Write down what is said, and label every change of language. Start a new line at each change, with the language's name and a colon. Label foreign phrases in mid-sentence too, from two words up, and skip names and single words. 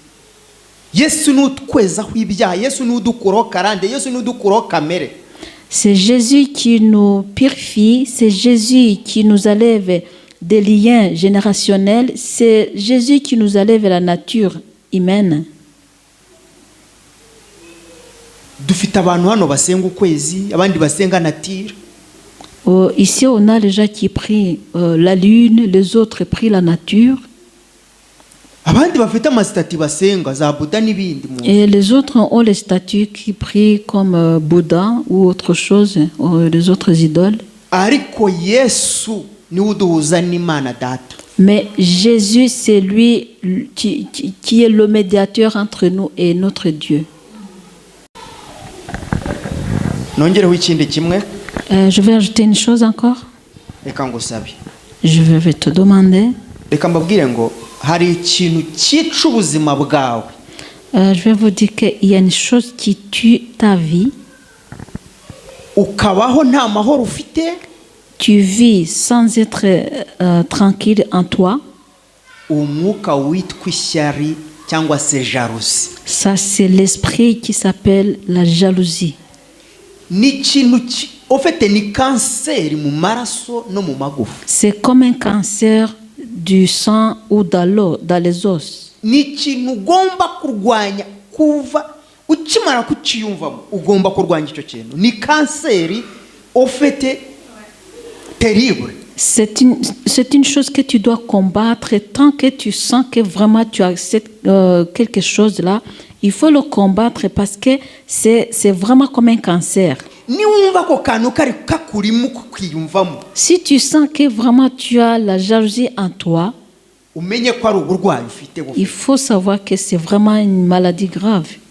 French: C'est Jésus qui nous purifie, c'est Jésus qui nous enlève des liens générationnels, c'est Jésus qui nous enlève la nature humaine.
Kinyarwanda: dufite abantu hano basenga ukwezi, abandi basenga nature.
French: Ici, on a les gens qui prient la lune, les autres prient la nature.
Kinyarwanda: Abandi bafite amasitati basenga za Buddha n'ibindi.
French: Et les autres ont les statues qui prient comme Bouddha ou autre chose, les autres idoles.
Kinyarwanda: Ariko Yesu niwe uduhuza n'Imana Data.
French: Mais Jésus, c'est lui qui est le médiateur entre nous et notre Dieu.
Kinyarwanda: Nongereho ikindi kimwe.
French: Je vais ajouter une chose encore.
Kinyarwanda: Reka ngusabe.
French: Je vais te demander.
Kinyarwanda: Reka mbabwire ngo hari ikintu cyica ubuzima bwawe.
French: Je vais vous dire qu'il y a une chose qui tue ta vie.
Kinyarwanda: Ukabaho nta mahoro ufite.
French: Tu vis sans être tranquille en toi.
Kinyarwanda: Umwuka witwa ishyari cyangwa se jalousie.
French: Ça, c'est l'esprit qui s'appelle la jalousie.
Kinyarwanda: Ni ikintu ofite ni kanseri mu maraso no mu magufa.
French: C'est comme un cancer du sang ou dans les os.
Kinyarwanda: Ni ikintu ugomba kurwanya kuva ukimara kucyiyumvamo, ugomba kurwanya icyo kintu. Ni kanseri ofite terrible.
French: C'est une chose que tu dois combattre tant que tu sens que vraiment tu acceptes quelque chose là. Il faut le combattre parce que c'est vraiment comme un cancer. Si tu sens que vraiment tu as la jalousie en toi, il faut savoir que c'est vraiment une maladie grave.